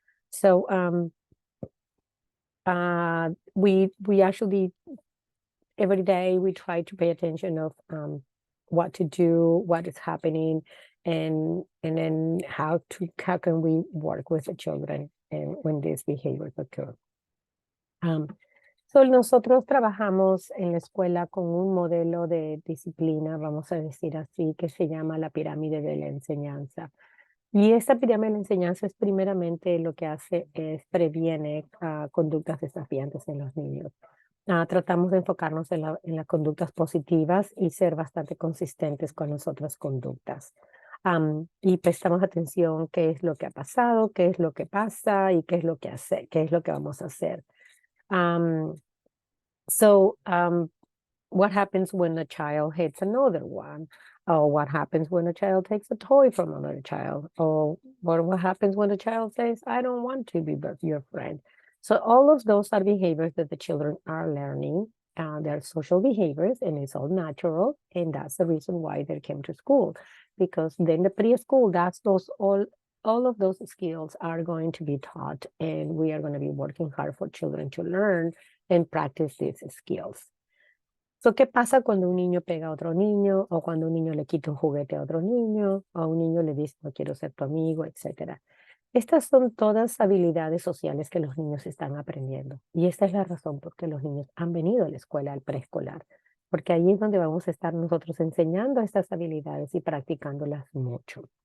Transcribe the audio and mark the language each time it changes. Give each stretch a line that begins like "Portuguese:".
English: So we actually every day we try to pay attention of what to do, what is happening, and then how can we work with the children and when these behaviors occur.
Spanish: So nosotros trabajamos en la escuela con un modelo de disciplina, vamos a decir así, que se llama la pirámide de la enseñanza. Y esta pirámide de la enseñanza es primeramente lo que hace es previene conductas desafiantes en los niños. Tratamos de enfocarnos en las conductas positivas y ser bastante consistentes con las otras conductas. Y prestamos atención qué es lo que ha pasado, qué es lo que pasa y qué es lo que vamos a hacer.
English: So what happens when a child hits another one? Or what happens when a child takes a toy from another child? Or what happens when a child says, I don't want to be your friend? So all of those are behaviors that the children are learning. They're social behaviors, and it's all natural. And that's the reason why they came to school. Because then the preschool, all of those skills are going to be taught, and we are going to be working hard for children to learn and practice these skills.
Spanish: So, ¿qué pasa cuando un niño pega a otro niño, o cuando un niño le quita un juguete a otro niño, o a un niño le dice no quiero ser tu amigo, etcétera? Estas son todas habilidades sociales que los niños están aprendiendo. Y esta es la razón por qué los niños han venido a la escuela, al preescolar, porque ahí es donde vamos a estar nosotros enseñando estas habilidades y practicándolas mucho.